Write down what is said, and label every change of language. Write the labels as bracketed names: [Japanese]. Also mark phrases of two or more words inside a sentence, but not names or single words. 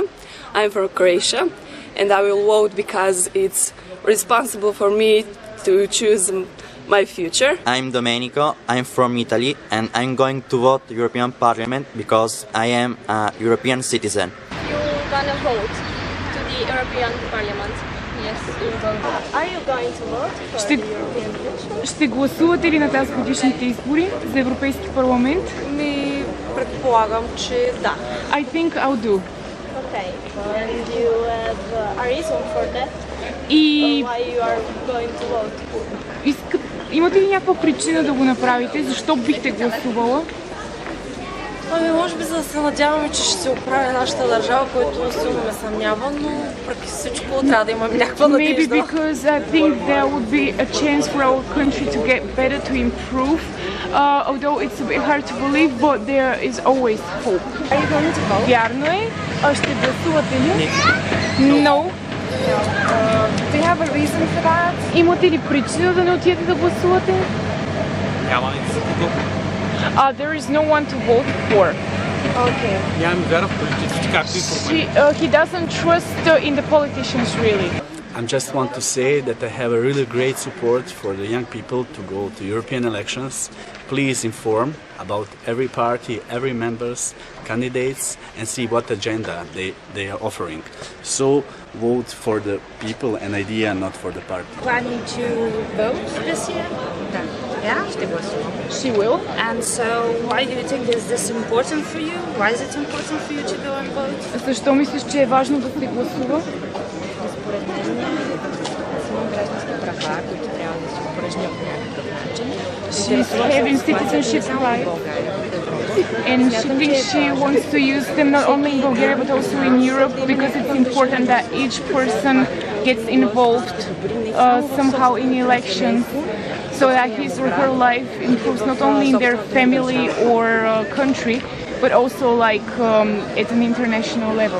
[English] I'm from Croatia and I will vote because it's responsible for me to choose my future. I'm Domenico, I'm from Italy and I'm going to vote European Parliament because I am a European citizen. You're gonna vote to the European Parliament? Yes, you're going to. Are you going to vote for the European election? [Bulgarian] Ще гласувате ли на тази годишните избори за Европейски парламент? Предполагам, че да. [English] I think I'll do. Okay, and you have a reason for that? [Bulgarian] И [English] Why you are going to vote? [Bulgarian] Имате ли някаква причина да го направите? Защо бихте гласувала? Може би за да се надяваме, че ще се оправи нашата държава, което силно ме съмнява, но преки всичко трябва да имаме някаква надежда. [English] Maybe because I think there would be a chance for our country to get better, to improve. Although it's a bit hard to believe, but there is always hope. Are you going to vote? [Bulgarian] Вярно е. Ще гласувате ли? [English] No. Do you have a reason for that? [Bulgarian] Имате ли причина да не отидете да гласувате? Няма никакво. [English] There is no one to vote for. Okay. [Bulgarian] Нямам вяра в политиците, както и проблеми. [English] He doesn't trust in the politicians really. I just want to say that I have a really great support for the young people to go to European elections. Please inform about every party, every members, candidates, and see what agenda they are offering. So vote for the people and idea, not for the party. Planning to vote this year? Yeah, She will. and so why do you think is this important for you? Why is it important for you to go and vote? [Bulgarian] Защо мислиш, че е важно да се гласува? Според мен имам граждански права, които трябва да се упражнят по някакъв начин. [English] She's having citizenship rights, and she thinks she wants to use them not only in Bulgaria but also in Europe because it's important that each person gets involved somehow in elections, so that his or her life improves not only in their family or country, but also like at an international level.